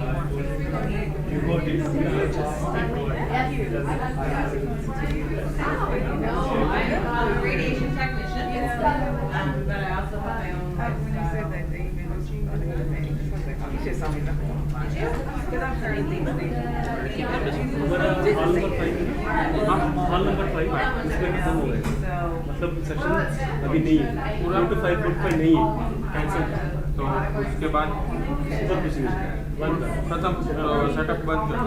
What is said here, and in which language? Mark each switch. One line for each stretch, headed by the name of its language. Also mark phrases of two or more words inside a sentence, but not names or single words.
English: You got it. No, I'm a radiation technician, but I also have my own lifestyle. Because I'm currently hall number
Hindi: 5 है इसमें खत्म हो गए मतलब सेक्शन अभी नहीं है पूरा तो 5 फुट पे नहीं है कैंसिल तो उसके बाद ऊपर कुछ नहीं है बंद कर खत्म सेटअप बंद कर